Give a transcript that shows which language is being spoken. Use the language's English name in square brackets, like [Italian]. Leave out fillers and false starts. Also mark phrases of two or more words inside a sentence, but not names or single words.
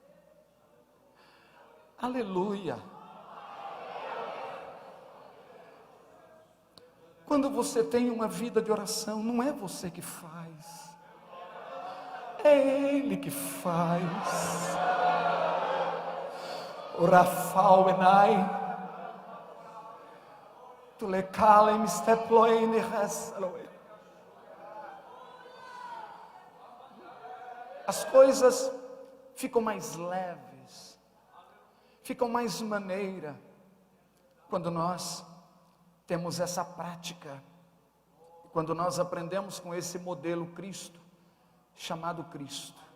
[Portuguese] Aleluia. Quando você tem uma vida de oração, não é você que faz, é Ele que faz. O Rafal Enai, tu le calem steploene resaloe. As coisas ficam mais leves, ficam mais maneira, quando nós temos essa prática, quando nós aprendemos com esse modelo Cristo, chamado Cristo.